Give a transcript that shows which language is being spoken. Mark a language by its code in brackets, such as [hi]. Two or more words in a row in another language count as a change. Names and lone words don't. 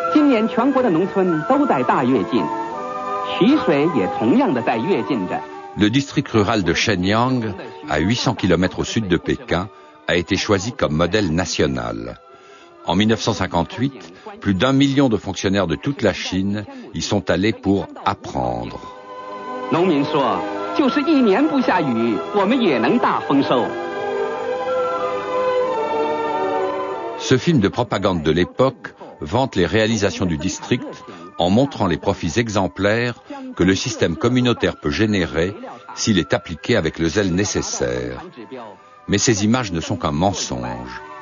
[zh] 年全国的农村都在大跃进，祺水也同样的在跃进着。 [fr] Le district rural de Shenyang, à 800 km au sud de Pékin, a été choisi comme modèle national. En 1958, plus d'1 million de fonctionnaires de toute la Chine y sont allés pour apprendre. [zh] 农民说，就是一年不下雨，我们也能大丰收。 [fr] Ce film de propagande de l'époque vante les réalisations du district en montrant les profits exemplaires que le système communautaire peut générer s'il est appliqué avec le zèle nécessaire. Mais ces images ne sont qu'un mensonge.